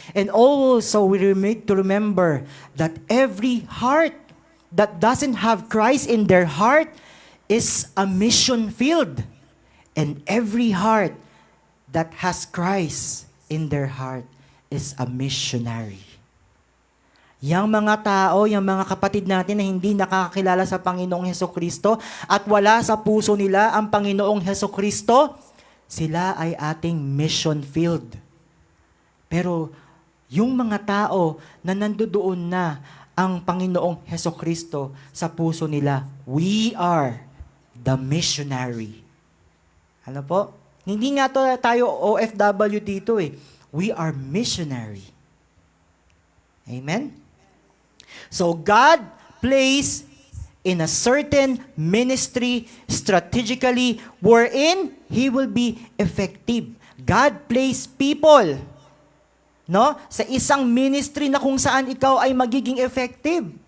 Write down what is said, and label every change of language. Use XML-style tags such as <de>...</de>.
<en>And also, we need to remember that every heart that doesn't have Christ in their heart is a mission field. And every heart that has Christ in their heart is a missionary.</en> <tl>Yang mga tao, yung mga kapatid natin na hindi nakakakilala sa Panginoong Hesukristo at wala sa puso nila ang Panginoong Hesukristo, sila ay ating mission field. Pero yung mga tao na nandoon na ang Panginoong Hesukristo sa puso nila,</tl> <en>we are the missionary.</en> <tl>Hindi nga tayo OFW dito eh.</tl> <en>We are missionary. Amen? So God placed in a certain ministry strategically wherein He will be effective. God placed people</en> <tl>sa isang ministry na kung saan ikaw ay magiging effective.</tl>